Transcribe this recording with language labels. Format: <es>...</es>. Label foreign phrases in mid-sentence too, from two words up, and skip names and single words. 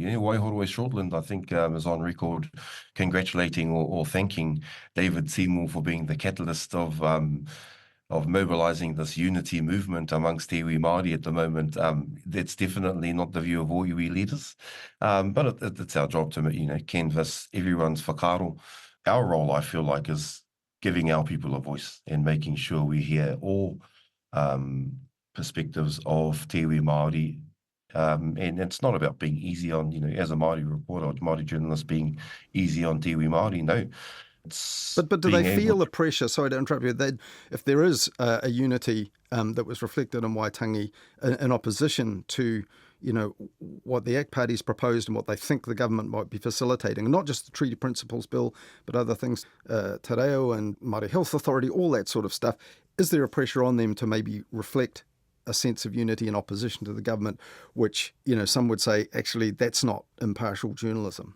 <en>Waihoro Shortland, I think, is on record congratulating or thanking David Seymour for being the catalyst of mobilising this unity movement amongst</en> <mi>iwi Māori</mi> <en>at the moment. That's definitely not the view of all iwi leaders, but it's our job to canvass everyone's whakaaro. Our role, I feel like, is giving our people a voice and making sure we hear all perspectives of</en> <mi>te iwi Māori.</mi> <en>And it's not about being easy on, as a Māori reporter or Māori journalist, being easy on</en> <mi>te iwi Māori.</mi> <en>No. But do they feel the pressure? Sorry to interrupt you. If there is a unity that was reflected in Waitangi in opposition to, what the ACT parties proposed and what they think the government might be facilitating, and not just the Treaty Principles Bill, but other things, Te Reo and Māori Health Authority, all that sort of stuff, is there a pressure on them to maybe reflect a sense of unity in opposition to the government, which, some would say, actually, that's not impartial journalism?</en>